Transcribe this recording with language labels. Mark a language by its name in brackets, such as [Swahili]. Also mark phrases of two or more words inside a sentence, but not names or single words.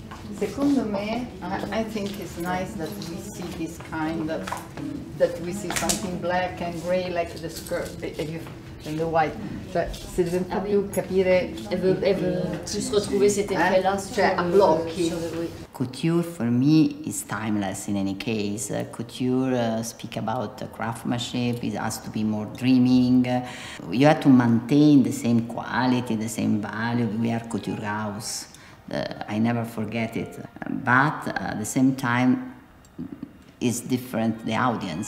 [Italian] Secondo me, [English] I think it's nice that we see this kind of, that we see something black and grey like the skirt and the white. [Italian] Cioè, si deve un po' più capire. [French] Elle veut plus retrouver cet effet-là [Italian] a blocchi. [English] Couture for me is timeless in any case. Couture speak about craftsmanship, it has to be more dreaming. You have to maintain the same quality, the same value. We are couture house. I never forget it. But at the same time, it's different, the audience.